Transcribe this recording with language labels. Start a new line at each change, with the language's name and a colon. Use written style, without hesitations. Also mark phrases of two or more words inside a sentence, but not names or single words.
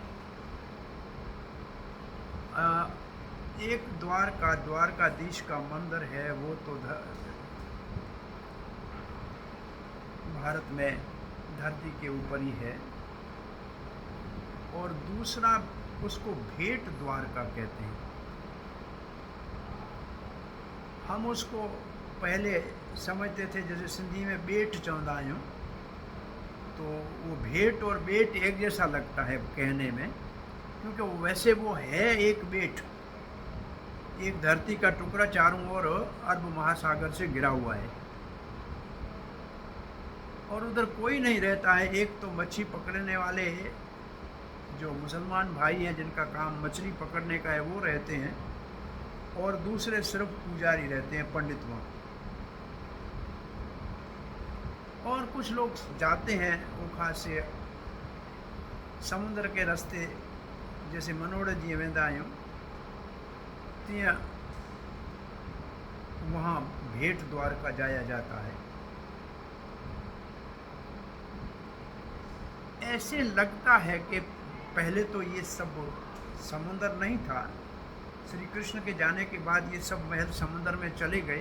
Hindi: एक द्वारकाधीश का मंदिर है, वो तो भारत में धरती के ऊपर ही है, और दूसरा उसको भेंट द्वारका कहते हैं। हम उसको पहले समझते थे जैसे सिंधी में
Sindhi: बेट चवंदा आहियूं,
Hindi: तो वो भेंट और बेट एक जैसा लगता है कहने में, क्योंकि वैसे वो है एक बेट, एक धरती का टुकड़ा चारों ओर अरब महासागर से घिरा हुआ है, और उधर कोई नहीं रहता है। एक तो मच्छी पकड़ने वाले जो मुसलमान भाई हैं जिनका काम मछली पकड़ने का है वो रहते हैं, और दूसरे सिर्फ पुजारी रहते हैं, पंडित वहाँ। और कुछ लोग जाते हैं ओखा से समुद्र के रास्ते, जैसे
Sindhi: मनोड़ जी वेंदा आहियूं तीअं
Hindi: वहाँ भेंट द्वारका जाया जाता है। ऐसे लगता है कि पहले तो ये सब समुद्र नहीं था, श्री कृष्ण के जाने के बाद ये सब महल समुद्र में चले गए।